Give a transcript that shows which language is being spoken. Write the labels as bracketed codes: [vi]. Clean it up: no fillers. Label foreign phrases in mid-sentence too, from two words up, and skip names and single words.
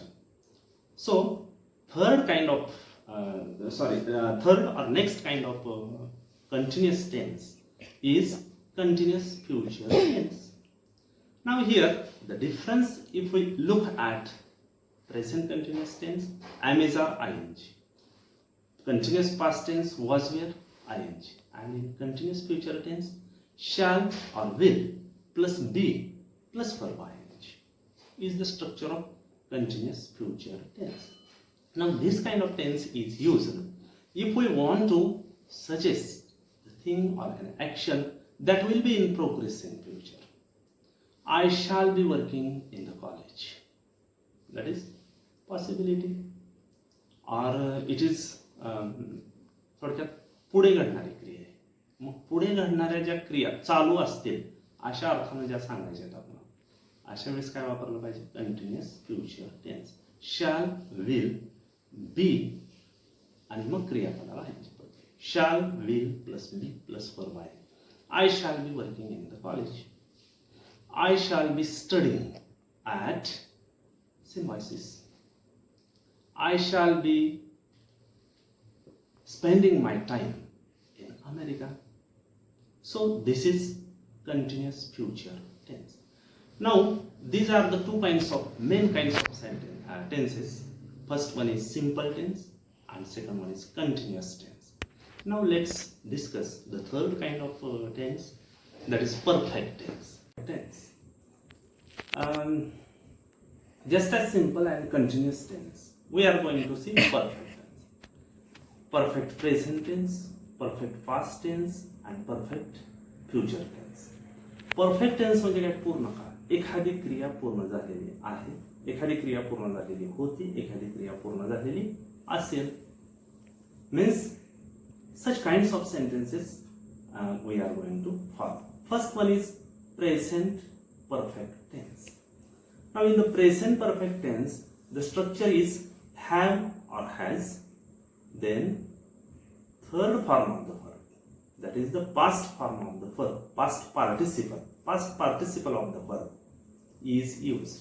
[en] So third or next kind of continuous tense is continuous future tense. Now here the difference, if we look at present continuous tense, am is are ing. Continuous past tense was were ing, and in continuous future tense shall or will plus be plus verb ing is the structure of continuous future tense. Now this kind of tense is used if we want to suggest the thing or an action that will be in progress in future. I shall be working in the college. That is possibility. Or it is [mr] थोडक्यात पुढे घडणारी क्रिया आहे. मग पुढे घडणाऱ्या ज्या क्रिया चालू असतील अशा अर्थाने ज्या सांगायच्या आहेत आपण, अशा वेळेस काय वापरलं पाहिजे? [en] continuous future tense. shall, will, be [mr] आणि मग क्रियापदाला ह्यांची पद्धत. [en] shall, will plus be plus verb आहे. I shall be working in the college. I shall be studying at Symbiosis. I shall be spending my time in America. So this is continuous future tense. Now these are the main kinds of tenses. First one is simple tense and second one is continuous tense. Now let's discuss the third kind of tense, that is perfect tense. Just as simple and continuous tense, we are going to see perfect tense. Perfect present tense, perfect past tense and perfect future tense. Perfect tense [mr] म्हणजे काय? पूर्ण काळ. एखादी क्रिया पूर्ण झालेली आहे, एखादी क्रिया पूर्ण झालेली होती, एखादी क्रिया पूर्ण झालेली असेल. [en] Means such kinds of sentences we are going to follow. First one is present perfect tense. Now in the present perfect tense, the structure is have or has, then third form of the verb, that is the past form of the verb, past participle of the verb is used.